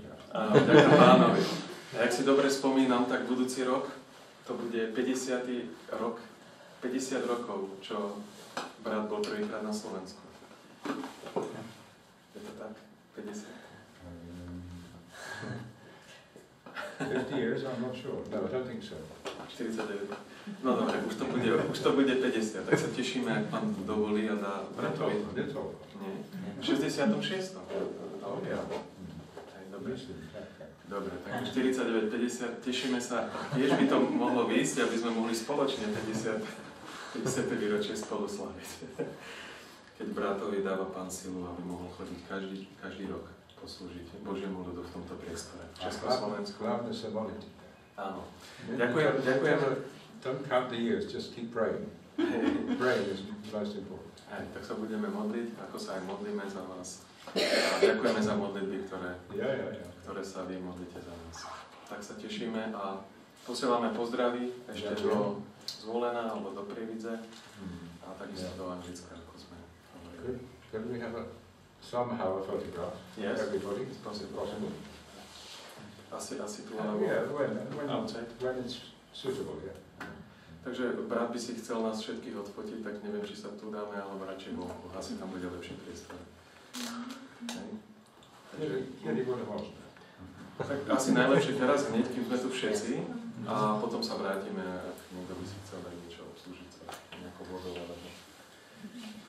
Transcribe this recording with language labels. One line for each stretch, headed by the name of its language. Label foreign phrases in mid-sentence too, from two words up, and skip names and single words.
Slovak: Áno, ďakujem Pánovi. A ak si dobre spomínam, tak budúci rok to bude 50. rok, 50 rokov, čo brat bol prvýkrát na Slovensku. Je to tak? 50?
English: 50 years, I'm not sure. No, I don't think so. 49.
Slovak: No dobre, už to bude 50, tak sa tešíme, ak Pán dovolí a dá bratovi. Nie. V 66.
English: Oh, yeah.
Slovak: Dobre. Dobre, tak 49, 50, tešíme sa. Tiež by to mohlo výjsť, aby sme mohli spoločne 50. výročie spolu slaviť. Keď bratovi dáva Pán silu, aby mohol chodiť každý rok poslúžiť Božiemu ľudu v tomto priestore. V Československu. Áno. Ďakujem.
English: Don't count the years, just keep praying. Praying is most important.
Slovak: Aj, tak sa budeme modliť, ako sa aj modlíme za vás. A ďakujeme za modlitby, ktoré sa vy modlíte za nás. Tak sa tešíme a posielame pozdravy ešte do Zvolena alebo do Prievidze a takisto do Anglicka, ako sme hovorili.
English: Can we have somehow a photograph? Yes. Everybody? It's possible.
Slovak: Asi tu, alebo...
English: Yeah, when it's suitable, yeah.
Slovak: Takže brat by si chcel nás všetkých odfotiť, tak neviem, či sa tu dáme, alebo radšej vonku. Asi tam bude lepšie priestor. Tak asi najlepšie teraz hneď, kým sme tu všetci, a potom sa vrátime, ak niekto by si chcel dať niečo obslúžiť sa, nejakou vodou alebo